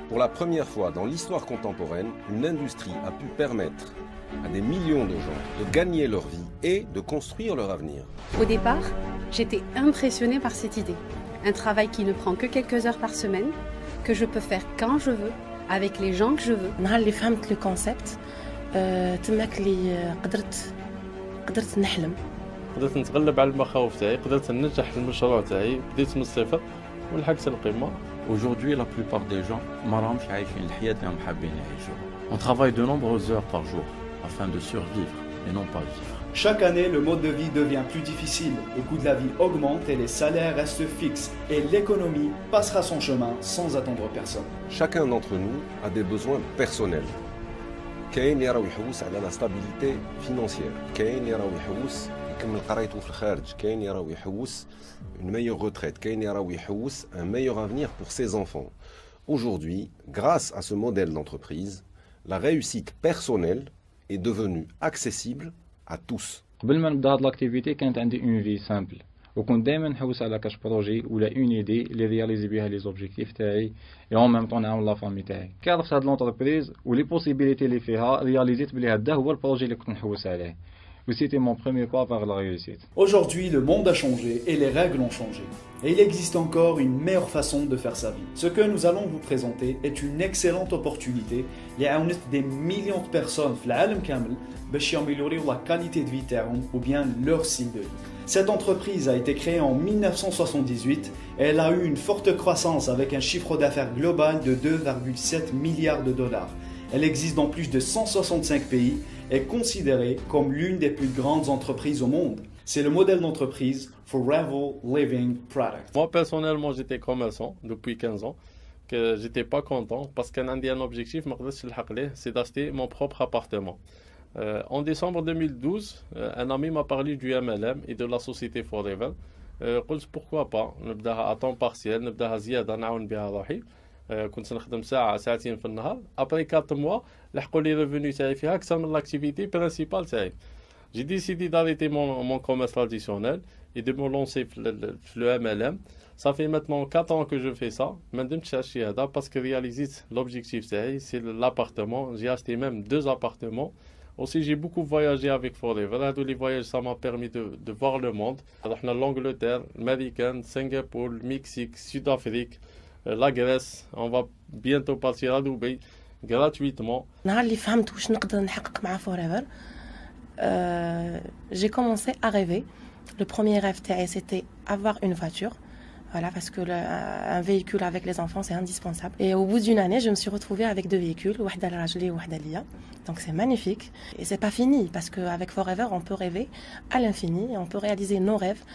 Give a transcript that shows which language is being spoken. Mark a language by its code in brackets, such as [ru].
[fr] Pour la première fois dans l'histoire contemporaine, une industrie a pu permettre à des millions de gens de gagner leur vie et de construire leur avenir. Au départ, j'étais impressionnée par cette idée. Un travail qui ne prend que quelques heures par semaine, que je peux faire quand je veux, avec les gens que je veux. [ar] نهار اللي فهمت le concept تماك اللي قدرت نحلم. قدرت نتغلب على المخاوف تاعي، قدرت ننجح المشروع تاعي، بديت من الصفر ولحقت القمة. [fr] Aujourd'hui, la plupart des gens [ar] ما راهمش عايشين الحياة اللي هم حابين يعيشوها. [fr] On travaille de nombreuses heures par jour afin de survivre et non pas vivre. Chaque année, le mode de vie devient plus difficile, le coût de la vie augmente et les salaires restent fixes. Et l'économie passera son chemin sans attendre personne. Chacun d'entre nous a des besoins personnels. [ar] كاين اللي راهو يحوس على لا ستابيليتي فينانسيير، كاين اللي راهو يحوس يكمل قرايته في الخارج، كاين اللي راهو يحوس [fr] une meilleure retraite, [ar] كاين اللي راهو يحوس [fr] un meilleur avenir pour ses enfants. Aujourd'hui, grâce à ce modèle d'entreprise, la réussite personnelle est devenue accessible à tous. [ar] قبل ما نبدا هاد لاكتيفيتي كانت عندي اون في سامبل وكنت دائما نحوس على كاش بروجي ولا اون ايدي اللي رياليزي بها لي زوبجيكتيف تاعي اي اون ميم طون نعاون لا فامي تاعي كي عرفت هاد لونتربريز ولي بوسيبيليتي اللي فيها رياليزيت بلي هذا هو البروجي اللي كنت نحوس عليه و سيتي مون بروميير با [fr] vers la réussite. Aujourd'hui, le monde a changé et les règles ont changé. Et il existe encore une meilleure façon de faire sa vie. Ce que nous allons vous présenter est une excellente opportunité qui a amené des millions de personnes dans le monde [ar] كامل باش [fr] يامéliorer la qualité de vie تاعهم ou bien leur style de vie. Cette entreprise a été créée en 1978 et elle a eu une forte croissance avec un chiffre d'affaires global de 2,7 milliards de dollars. Elle existe dans plus de 165 pays et est considérée comme l'une des plus grandes entreprises au monde. C'est le modèle d'entreprise Forever Living Product. Moi personnellement j'étais commerçant depuis 15 ans, que j'étais pas content parce qu'un un objectif c'est d'acheter mon propre appartement. En décembre 2012, un ami m'a parlé du MLM et de la société Forever. [ar] قلت [fr] pourquoi pas [ar] نبداها [fr] à temps partiel [ar] نبداها زيادة نعاون بها روحي. كنت نخدم ساعة ساعتين في النهار. [fr] Après 4 mois [ar] لحقوا لي ريفوني تاعي فيها أكثر من [fr] l'activité principale [ar] تاعي. [fr] J'ai décidé d'arrêter mon commerce traditionnel et de me lancer le MLM. Ça fait maintenant 4 ans que je fais ça. [ar] ما ندمتش على الشيء هذا [fr] parce que réalisé l'objectif تاعي c'est l'appartement. J'ai acheté même 2 appartements. Aussi, j'ai beaucoup voyagé avec Forever. Tous les voyages, ça m'a permis de voir le monde. Alors, on a l'Angleterre, l'Amérique, Singapour, le Mexique, Sud-Afrique, la Grèce. On va bientôt partir à Dubaï gratuitement. [ar] نهار اللي فهمت واش نقدر نحقق مع Forever, [fr] j'ai commencé à rêver. Le premier rêve تاعي c'était avoir une voiture. Voilà, parce que un véhicule avec les enfants, c'est indispensable. Et au bout d'une année, je me suis retrouvée avec 2 véhicules, [ar] وحدة لراجلي وحدة ليا. [fr] Donc c'est magnifique. Et c'est pas fini, parce qu'avec Forever, on peut rêver à l'infini et on peut réaliser nos rêves.